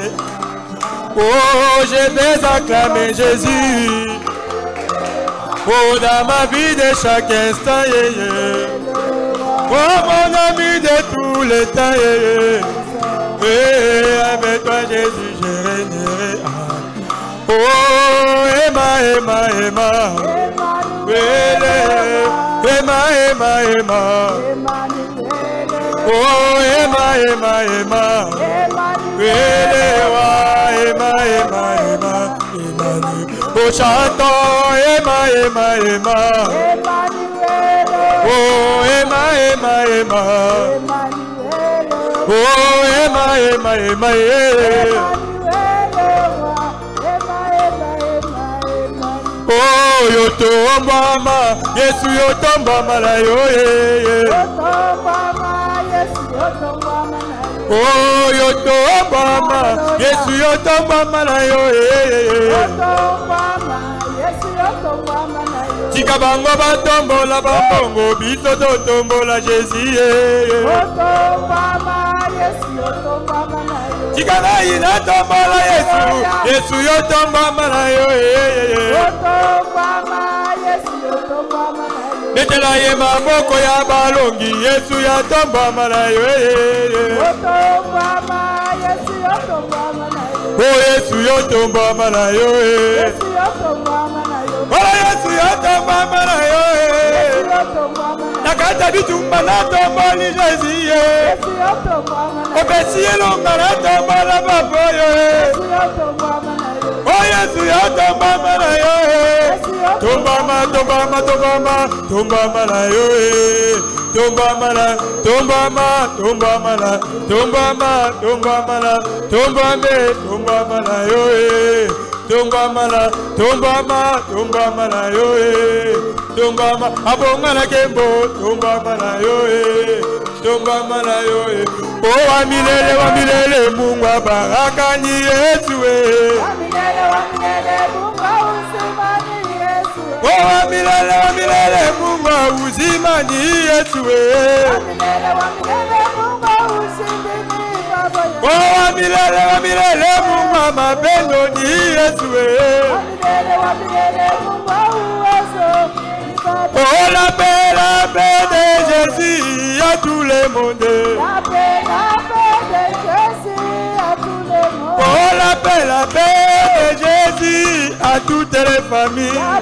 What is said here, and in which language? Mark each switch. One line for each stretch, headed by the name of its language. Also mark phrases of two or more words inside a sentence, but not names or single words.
French: Oh, je vais acclamer Jésus. Oh, dans ma vie de chaque instant, oh, mon ami de tous les temps, et avec toi, Jésus, je régnerai. Oh, Emma. Oh, Emma. Oh, chantons, Emma. Oh, Emma. Oh, Emma.
Lingala: Oh, yotombama, Yesu yotombama la yo. Oh, yotombama, Yesu yotombama la yo. Tika bango batombola bambongo, biso totombola Jésus. Tika na ina tombola Yesu, Yesu yotombama la yo. Betela ye maboko ya balongi, Yesu yotombama la yo. Oh, Yesu yotombama la yo. Oh, Yesu yotombama la yo. Nakata bitumba na tomboli Jésus. Obesi elonga na tombola baboyo. Oh, Yesu yotombama la yo. Tombama la yo. Tombama la yo. Tombama abonga na kembo, tombama la yo.
Swahili: Oh, wamilele Mungu baraka ni Yesu. Oh, wamilele Mungu uzima ni Yesu. Oh, wamilele Mungu mapendo ni Yesu.
French: Oh, la paix de Jésus à tout le monde. Oh, la paix de Jésus à toutes les familles.